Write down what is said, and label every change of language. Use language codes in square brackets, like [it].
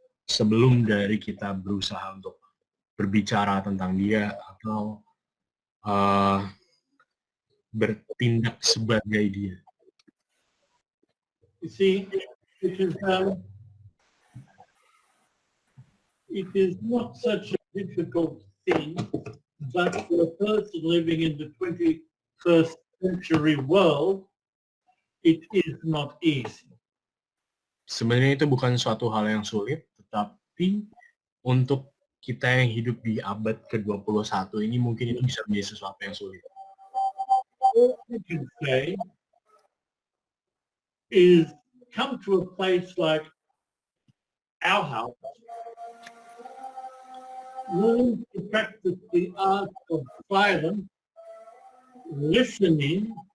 [id] sebelum dari kita berusaha untuk berbicara tentang dia atau bertindak sebagai dia. [en] You see, it is not such a difficult thing, but for a person living in the 21st century world, it is not easy. [id] Sebenarnya itu bukan suatu hal yang sulit, tetapi untuk kita yang hidup di abad ke-21 ini mungkin itu bisa menjadi sesuatu yang sulit. [en] All I can say is come to a place like our house, learn to practice the art of silence, listening